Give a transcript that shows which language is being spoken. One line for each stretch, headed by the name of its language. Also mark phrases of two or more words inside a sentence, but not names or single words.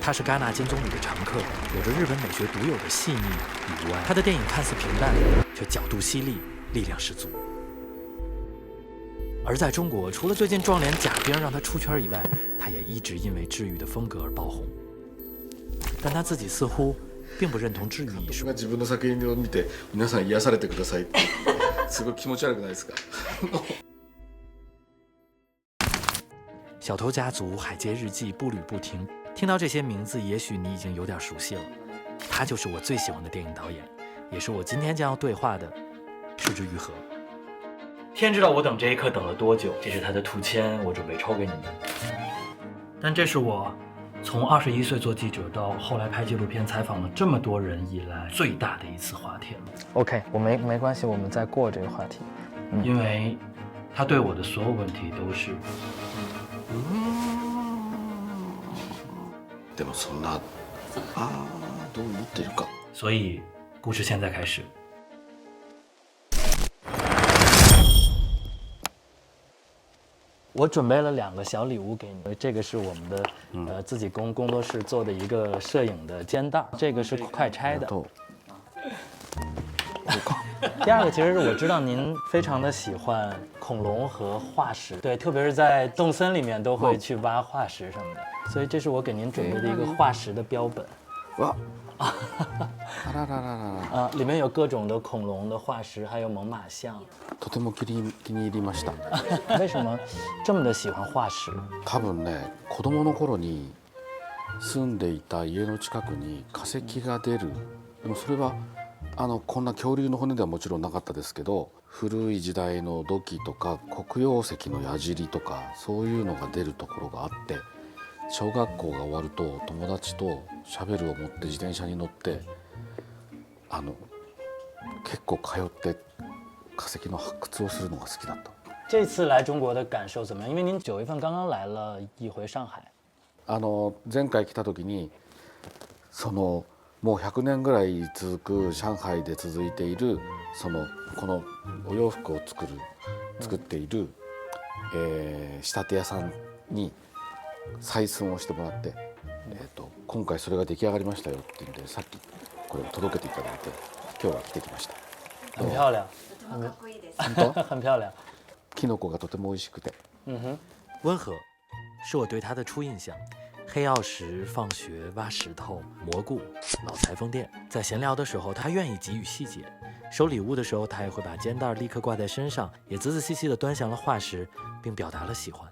Chinese: 他是戛纳金棕榈的常客，有着日本美学独有的细腻与无碍。他的电影看似平淡，却角度犀利，力量十足。而在中国，除了最近撞脸贾冰让他出圈以外，他也一直因为治愈的风格而爆红。但他自己似乎并不认同治愈艺术。
Japanese: 自分の作品を見て皆さん癒されてくださいってすごい気持ち悪くないですか？
Chinese: 小偷家族、海街日记、步履不停，听到这些名字，也许你已经有点熟悉了。他就是我最喜欢的电影导演，也是我今天将要对话的是枝裕和。天知道我等这一刻等了多久，这是他的图签，我准备抽给你们。但这是我从21岁做记者到后来拍纪录片采访了这么多人以来最大的一次滑铁卢。 OK， 我没关系，我们再过这个话题。因为他对我的所有问题都是。
Japanese: でもそんなどう思ってるか。
Chinese: 所以，故事现在开始。我准备了2个小礼物给你，这个是我们的自己工作室做的一个摄影的肩带，这个是快拆的。第2个其实是我知道您非常的喜欢恐龙和化石，对，特别是在动森里面都会去挖化石什么的，所以这是我给您准备的一个化石的标本。哇！里面有各种的恐龙的化石，还有猛犸象。
Japanese: とても気に入りました。
Chinese: 为什么这么的喜欢化石？
Japanese: 多分ね、子供の頃に住んでいた家の近くに化石が出る。でもそれはこんな恐竜の骨ではもちろんなかったですけど、古い時代の土器とか黒曜石の矢尻とかそういうのが出るところがあって、小学校が終わると友達とシャベルを持って自転車に乗って結構通って化石の発掘をするのが好きだった。
Chinese: 这次来中国的感受怎么样？因为您9月份刚刚来了一回上海。
Japanese: 前回来た時にもう100年ぐらい続く上海で続いているこのお洋服を作っている、仕立て屋さんに採寸をしてもらって、今回それが出来上がりましたよって言うんで、さっきこれを届けていただいて今日は着てきました。
Chinese: 很漂亮，
Japanese: かっこいいです。本当？
Chinese: 很漂亮。
Japanese: キノコがとても美味しくて。
Chinese: 温和是我对他的初印象。黑曜石、放学、挖石头、蘑菇、老裁缝店。在闲聊的时候，他愿意给予细节；收礼物的时候，他也会把肩带立刻挂在身上，也仔仔细细地端详了化石，并表达了喜欢。